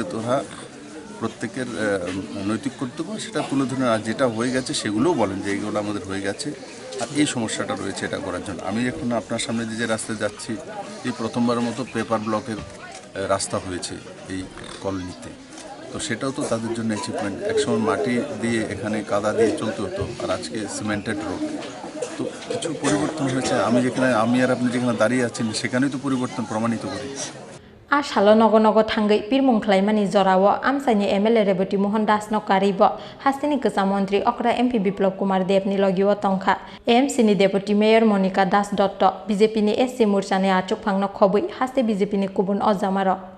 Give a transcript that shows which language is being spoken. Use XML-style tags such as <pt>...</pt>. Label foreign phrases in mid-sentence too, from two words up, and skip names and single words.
<bn>ধরা প্রত্যেকের নৈতিক কর্তব্য সেটা তুলে ধরে আর যেটা হয়ে গেছে সেগুলোও বলেন যে এইগুলো আমাদের হয়ে গেছে আর এই সমস্যাটা রয়েছে এটা করার জন্য আমি এখন আপনার সামনে যে রাস্তায় যাচ্ছি এই প্রথমবারের মতো</bn> <en>paver block</en> <bn>রাস্তা হয়েছে এই কলোনিতে তো সেটাও তো তাদের জন্য অ্যাচিভমেন্ট একসময় মাটি দিয়ে এখানে কাদা দিয়ে চলতে হতো আর আজকে</bn> <en>cemented road</en> <bn>তো কিছু পরিবর্তন হয়েছে আমি আর আপনি যেখানে দাঁড়িয়ে আছেন সেখানেই তো পরিবর্তন প্রমাণিত করি</bn> <trp>ashalo nogo thangai pirmung khlaimani jorawo amsaini MLA Rebati Mohan Das no karibo hasteni Kasa Mantri Okra MP Biplop Kumar Dev ni logiwo tongkha AMC ni</trp> <en>Deputy Mayor</en> <trp>Monika Das Dotto BJP ni SC Morcha ni achuk phangno khobui haste BJP ni kubun ojamaro</trp>